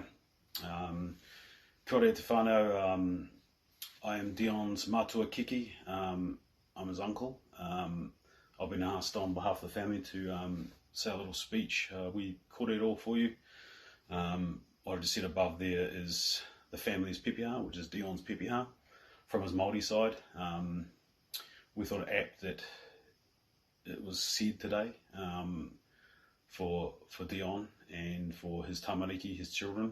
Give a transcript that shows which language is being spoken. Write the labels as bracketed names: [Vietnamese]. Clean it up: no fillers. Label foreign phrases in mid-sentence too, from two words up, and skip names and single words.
[Māori] Kia ora te whānau, [English] I am Dion's [Māori] mātua kiki. [English] I'm his uncle. I've been asked on behalf of the family to say a little speech. We kōrero for you. What I just said above there is the family's pepeha, which is Dion's pepeha, from his Māori side. We thought it apt that it was said today for Dion and for his tamariki, his children.